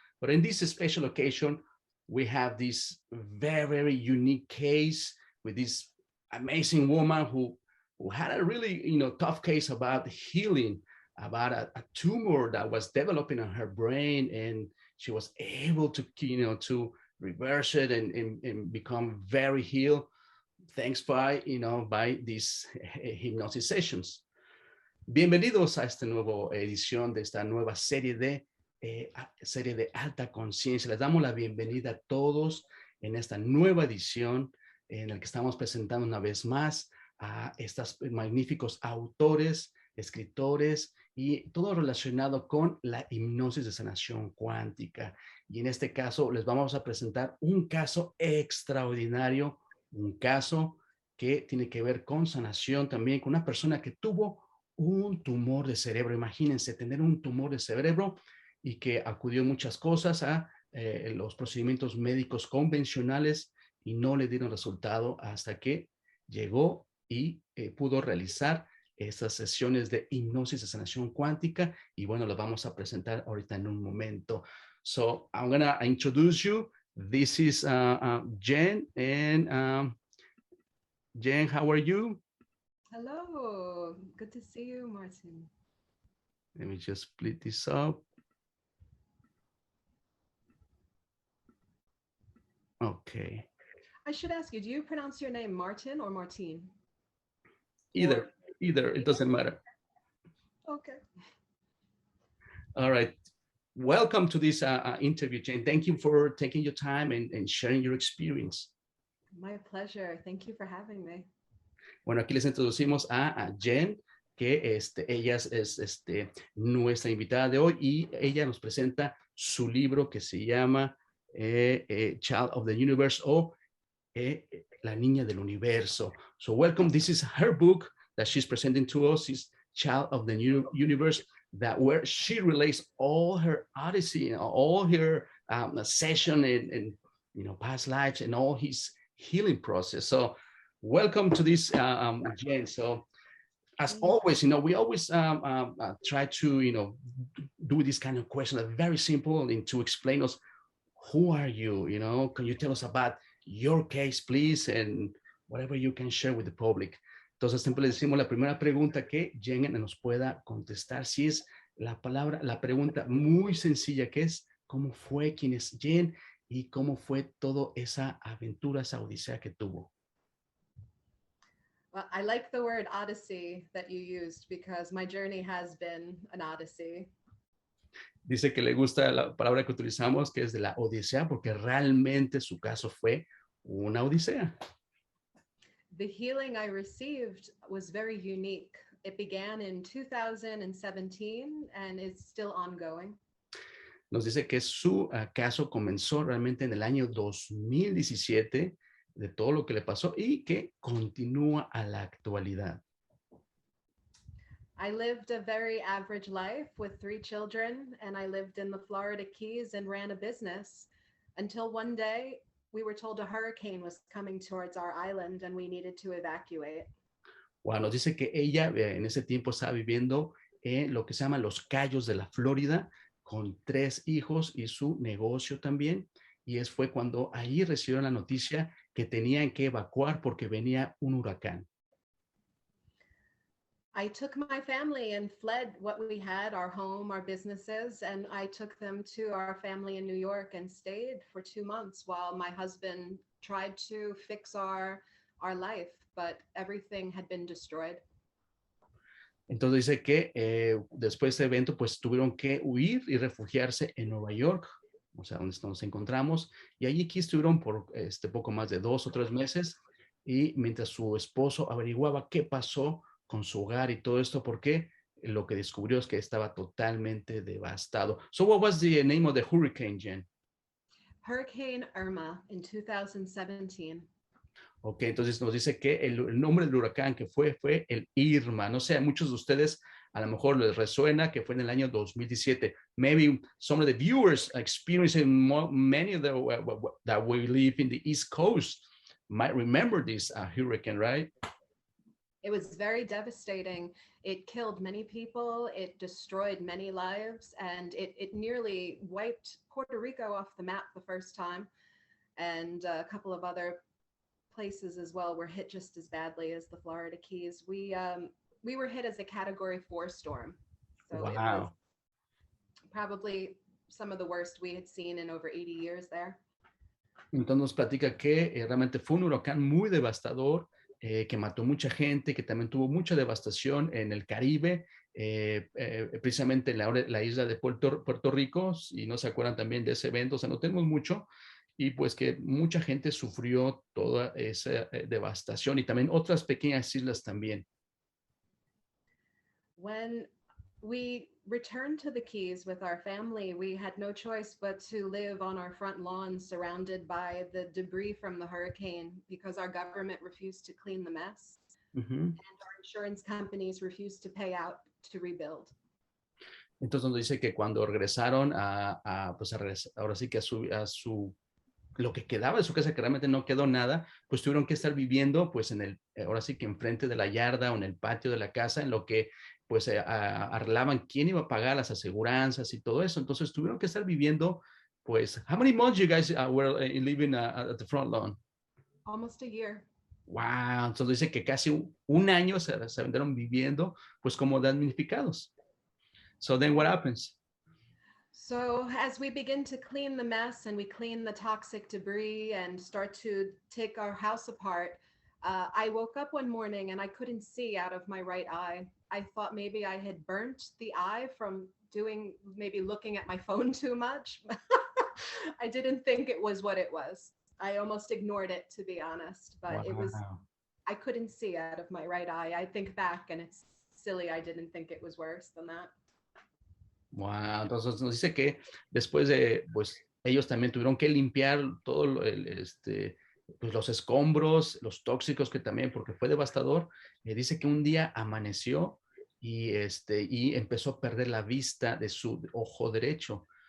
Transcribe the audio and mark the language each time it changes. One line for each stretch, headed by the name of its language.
English: But in this special occasion, we have this very unique case with this amazing woman who had a really tough case about healing, about a tumor that was developing in her brain, and she was able to to reverse it and become very healed thanks by these hypnosis sessions.
Spanish: Bienvenidos a esta nueva edición de esta nueva serie de alta conciencia. Les damos la bienvenida a todos en esta nueva edición en la que estamos presentando una vez más a estos magníficos autores, escritores y todo relacionado con la hipnosis de sanación cuántica. Y en este caso les vamos a presentar un caso extraordinario, un caso que tiene que ver con sanación también, con una persona que tuvo un tumor de cerebro. Imagínense tener un tumor de cerebro y que acudió muchas cosas a los procedimientos médicos convencionales y no le dieron resultado hasta que llegó y pudo realizar estas sesiones de hipnosis de sanación cuántica, y bueno, las vamos a presentar ahorita en un momento.
English: So I'm gonna introduce you. This is Jenn, and Jenn, how are you? Hello, good to see you, Martin. Let me just split this up. Okay. I should ask you, do you pronounce your name Martin or Martine? Either, it doesn't matter. Okay. All right. Welcome to this interview, Jenn. Thank you for taking your time and sharing your experience. My pleasure. Thank you for having me.
Spanish: Bueno, aquí les introducimos a Jenn, que ella es nuestra invitada de hoy, y ella nos presenta su libro que se llama Child of the Universe, o La Niña del Universo.
English: So welcome. This is her book that she's presenting to us, is Child of the Universe, that where she relates all her odyssey, all her session and past lives and all his healing process. So welcome to this, Jenn. So as always, we always try to do this kind of question, very simple, and to explain us, who are you? Can you tell us about your case, please, and whatever you can share with the public.
Spanish: Entonces siempre le decimos la primera pregunta que Jenn nos pueda contestar, si es la pregunta muy sencilla, que es ¿cómo fue? ¿Quién es Jenn? Y cómo fue toda esa aventura, esa odisea que tuvo.
English: Well, I like the word odyssey that you used because my journey has been an odyssey.
Spanish: Dice que le gusta la palabra que utilizamos, que es de la odisea, porque realmente su caso fue una odisea.
English: The healing I received was very unique. It began in 2017 and is still ongoing.
Spanish: Nos dice que su caso comenzó realmente en el año 2017, de todo lo que le pasó, y que continúa a la actualidad.
English: I lived a very average life with 3 children, and I lived in the Florida Keys and ran a business until one day we were told a hurricane was coming towards our island and we needed to evacuate.
Spanish: Wow, nos dice que ella en ese tiempo estaba viviendo en lo que se llama los Cayos de la Florida, con 3 hijos y su negocio también, y fue cuando ahí recibieron la noticia que tenían que evacuar porque venía un huracán.
English: I took my family and fled what we had, our home, our businesses, and I took them to our family in New York and stayed for 2 months while my husband tried to fix our life, but everything had been destroyed.
Spanish: Entonces dice que después de ese evento pues tuvieron que huir y refugiarse en Nueva York, o sea, donde nos encontramos, y allí aquí estuvieron por poco más de 2 o 3 meses, y mientras su esposo averiguaba qué pasó con su hogar y todo esto, porque lo que descubrió es que estaba totalmente devastado.
English: So what was the name of the hurricane, Jenn? Hurricane Irma in 2017.
Spanish: Ok, entonces nos dice que el nombre del huracán que fue el Irma. No sé, a muchos de ustedes a lo mejor les resuena que fue en el año 2017.
English: Maybe some of the viewers experiencing many of the that we live in the East Coast might remember this hurricane, right? It was very devastating. It killed many people, it destroyed many lives, and it nearly wiped Puerto Rico off the map the first time. And a couple of other places as well were hit just as badly as the Florida Keys. We were hit as a Category 4 storm. So Wow. It was probably some of the worst we had seen in over 80 years there.
Spanish: Entonces nos platica que realmente fue un huracán muy devastador, que mató mucha gente, que también tuvo mucha devastación en el Caribe, precisamente en la isla de Puerto Rico, y no se acuerdan también de ese evento, o sea, no tenemos mucho, y pues que mucha gente sufrió toda esa devastación, y también otras pequeñas islas también.
English: When we returned to the Keys with our family, we had no choice but to live on our front lawn surrounded by the debris from the hurricane because our government refused to clean the mess. And our insurance companies refused to pay out to rebuild.
Spanish: Entonces nos dice que cuando regresaron pues ahora sí que a su lo que quedaba de su casa, que realmente no quedó nada, pues tuvieron que estar viviendo pues ahora sí que enfrente de la yarda o en el patio de la casa, en lo que pues arreglaban quién iba a pagar las aseguranzas y todo eso. Entonces tuvieron que estar viviendo pues,
English: how many months you guys were living at the front lawn? Almost a year.
Spanish: Wow, entonces dice que casi un año se anduvieron viviendo pues como damnificados.
English: So then what happens? So as we begin to clean the mess and we clean the toxic debris and start to take our house apart, I woke up one morning and I couldn't see out of my right eye. I thought maybe I had burnt the eye from maybe looking at my phone too much. I didn't think it was what it was. I almost ignored it, to be honest, but Wow. I couldn't see out of my right eye. I think back and it's silly. I didn't think it was worse than that.
Spanish: Wow, entonces nos dice que después de, pues ellos también tuvieron que limpiar todo pues los escombros, los tóxicos que también, porque fue devastador. Dice que un día amaneció y empezó a perder la vista de su ojo derecho.